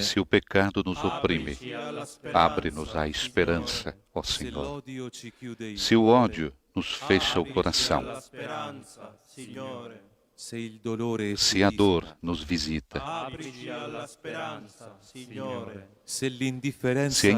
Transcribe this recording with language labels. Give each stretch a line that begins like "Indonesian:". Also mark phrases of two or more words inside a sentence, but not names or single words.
Portuguese: Se o pecado nos oprime,
Italian: Aprici alla speranza,
Portuguese: abre-nos à esperança, ó
Italian: se
Portuguese: Senhor.
Italian: l'odio ci chiude il
Portuguese: Se o
Italian: cuore,
Portuguese: ódio nos fecha o
Italian: Aprici
Portuguese: coração,
Italian: alla speranza, Signore. se il dolore
Portuguese: se
Italian: ci
Portuguese: a
Italian: isola,
Portuguese: dor nos visita,
Italian: Aprici alla speranza, Signore. se l'indifferenza
Portuguese: se a